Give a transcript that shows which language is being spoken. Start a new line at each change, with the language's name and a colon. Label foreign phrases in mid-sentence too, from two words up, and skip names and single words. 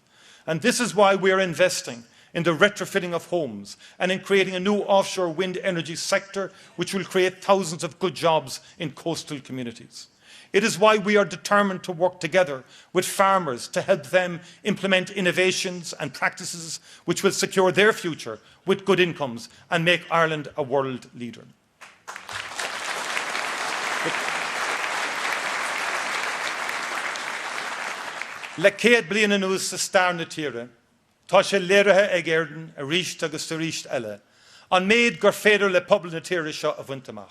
English: And this is why we are investing in the retrofitting of homes and in creating a new offshore wind energy sector which will create thousands of good jobs in coastal communities. It is why we are determined to work together with farmers to help them implement innovations and practices which will secure their future with good incomes and make Ireland a world leader.
Irish: Le céad bliain anuas sa stair na tíre, tá sé léirithe ag Éirinn a ríist agus sa ríist eile, an méid gur féidir le pobl na tíre seo a bhainteamach.